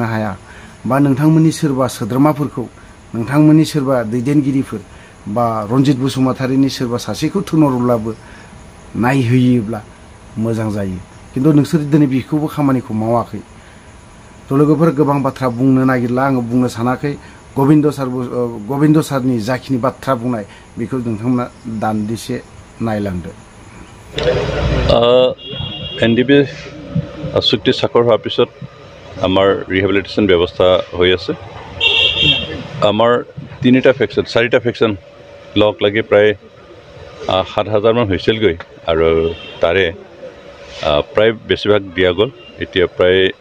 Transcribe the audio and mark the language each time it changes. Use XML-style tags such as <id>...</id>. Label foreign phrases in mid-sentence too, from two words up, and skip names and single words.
<brx>हाया बा नोंथांमोननि सोरबा सोद्रोमाफोरखौ नोंथांमोननि सोरबा दैदेनगिरिफोर बा रन्जित बसुमतारिनि सोरबा सासेखौ थिनहरोब्लाबो नायहोयोब्ला मोजां जायो खिन्थु नोंसोर दिनै बेखौबो खामानिखौ मावाखै थ' लोगोफोर गोबां बाथ्रा बुंनो नागिरला आङो बुंनो सानाखै गबिन्द सारनि जाखिनि बाथ्रा बुंनाय बेखौ नोंथांमोना दान्दिसे नायलांदो</brx> <as>NDB চুক্তি স্বাক্ষৰ হোৱাৰ পিছত আমাৰ ৰিহেবিলিটেশ্যন ব্যৱস্থা হৈ আছে আমাৰ 4টা ফেকশ্যন লগ লাগি প্ৰায় 7,000 মান হৈছিলগৈ আৰু তাৰে প্ৰায় বেছিভাগ দিয়া গ'ল এতিয়া প্ৰায়</as>